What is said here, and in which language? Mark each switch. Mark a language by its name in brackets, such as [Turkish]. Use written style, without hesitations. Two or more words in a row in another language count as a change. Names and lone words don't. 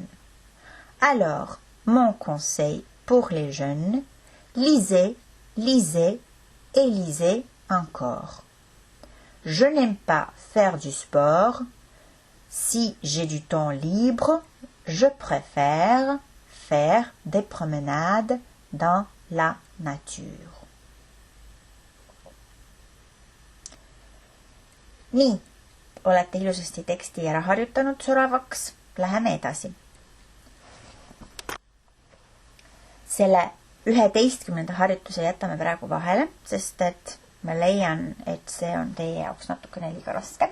[French] Alors, mon conseil pour les jeunes, lisez, lisez et lisez encore. Je n'aime pas faire du sport. Si j'ai du temps libre, je préfère faire des promenades dans la nature. [Estonian] Nii, olete ilusasti teksti ära harjutanud soravaks. Läheme edasi. Selle 11. harjutuse jätame praegu vahele, sest et ma leian, et see on teie jaoks natukene liiga raske.